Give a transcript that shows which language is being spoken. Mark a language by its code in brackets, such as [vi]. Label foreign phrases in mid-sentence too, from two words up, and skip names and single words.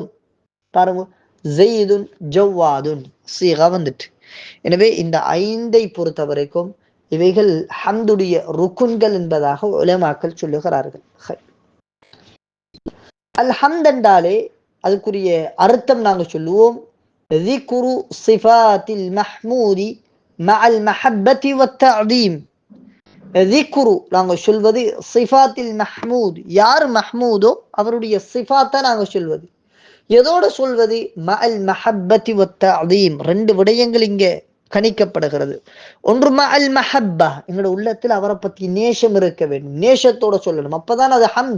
[ta] பாருங்க, ஸெய்துன் ஜவ்வாதுன், சீகா வந்துட்டு. எனவே இந்த 5ஐ பொறுத்த வரைக்கும் இவைகள் ஹம்துடைய ருக்குன்கள் என்பதாக உலமாக்கள் சொல்லுகிறார்கள். அல் ஹம்த் என்றாலே அதுக்குரிய அர்த்தம் நாங்க சொல்லுவோம், [ar] ذِكْرُ صِفَاتِ الْمَحْمُودِ مَعَ الْمَحَبَّةِ وَالتَّعْظِيمِ. [ta] ذِكْرُ நாங்க சொல்வது [ar] صفات المحمود, [ta] யார் மஹ்மூதோ அவருடைய சிஃபாத்தை நாங்க சொல்வது. எதோடு சொல்வது? [ar] مع المحبة والتعظيم. [ta] 2 விடயங்கள் இங்கே கணிக்கப்படுகிறது. ஒன்று [ar] مع المحبة, [ta] எங்களோட உள்ளத்தில் அவரை பற்றி நேசம் இருக்க வேண்டும், நேசத்தோட சொல்லணும், அப்பதான் அது ஹம்து.